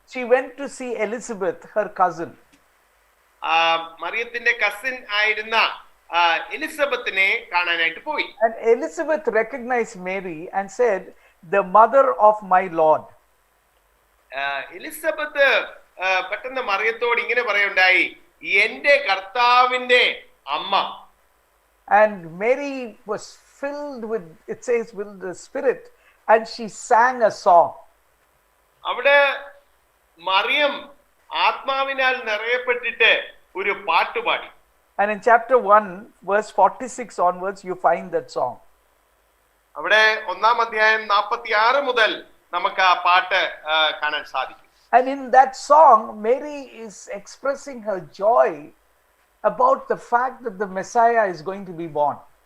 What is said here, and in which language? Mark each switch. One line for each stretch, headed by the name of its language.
English: She went to see Elizabeth, her cousin.
Malayalam: മറിയത്തിന്റെ cousin ആയിരുന്ന എലിസബത്തിനെ കാണാനായിട്ട് പോയി.
English: And Elizabeth recognized Mary and said, "The mother of my Lord."
Malayalam: Elizabeth പെട്ടെന്ന് മറിയത്തോട് ഇങ്ങനെ പറയുണ്ടായി, എന്റെ കർത്താവിന്റെ അമ്മ.
English: And Mary was filled with, it says, with the Spirit, and she sang a song.
Malayalam: അവിടെ മറിയം ആത്മാവിനാൽ നിറയപ്പെട്ടിട്ട് ഒരു പാട്ട് പാടി.
English: And in chapter 1, verse 46 onwards, you find that song.
Malayalam: അവിടെ 1-ാം അധ്യായം 46 മുതൽ നമുക്ക് ആ പാട്ട് കാണാൻ സാധിക്കും.
English: And in that song, Mary is expressing her joy about the fact that the Messiah is going to be born.